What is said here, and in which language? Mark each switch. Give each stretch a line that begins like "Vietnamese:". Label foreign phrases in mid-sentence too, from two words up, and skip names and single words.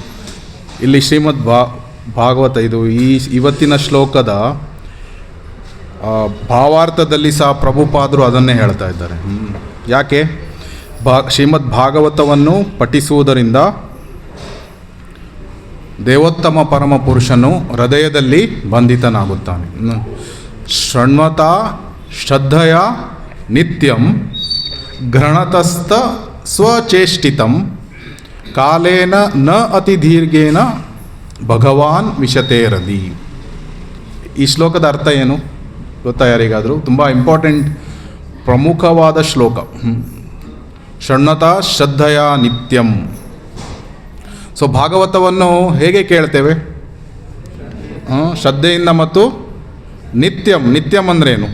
Kannada: ಇಲ್ಲಿ ಶ್ರೀಮದ್ ಭಾಗವತ ಇದು ಇವತ್ತಿನ ಶ್ಲೋಕದ ಭಾವಾರ್ಥದಲ್ಲಿ ಸಹ ಪ್ರಭುಪಾದರು ಅದನ್ನೇ ಹೇಳ್ತಾ ಇದ್ದಾರೆ. ಯಾಕೆ ಶ್ರೀಮದ್ ಭಾಗವತವನ್ನು ಪಠಿಸುವುದರಿಂದ ದೇವೋತ್ತಮ ಪರಮ ಪುರುಷನು ಹೃದಯದಲ್ಲಿ ಬಂಧಿತನಾಗುತ್ತಾನೆ.
Sanskrit: ಶೃಣ್ವತ ಶ್ರದ್ಧೆಯ ನಿತ್ಯಂ ಘೃಣತಸ್ಥ ಸ್ವಚೇಷ್ಟಿತಂ ಕಾಲೇನ ನ ಅತಿ ದೀರ್ಘೇನ ಭಗವಾನ್ ವಿಶತೆ ಹೃದಿ.
Kannada: ಈ ಶ್ಲೋಕದ ಅರ್ಥ ಏನು ಗೊತ್ತಾ ಯಾರಿಗಾದರೂ? ತುಂಬ ಇಂಪಾರ್ಟೆಂಟ್ ಪ್ರಮುಖವಾದ ಶ್ಲೋಕ.
Sanskrit: ಶೃಣ್ವತ ಶ್ರದ್ಧೆಯ ನಿತ್ಯಂ.
Kannada: ಸೊ ಭಾಗವತವನ್ನು ಹೇಗೆ ಕೇಳ್ತೇವೆ? ಶ್ರದ್ಧೆಯಿಂದ ಮತ್ತು ನಿತ್ಯಂ. ನಿತ್ಯಂ ಅಂದ್ರೇನು?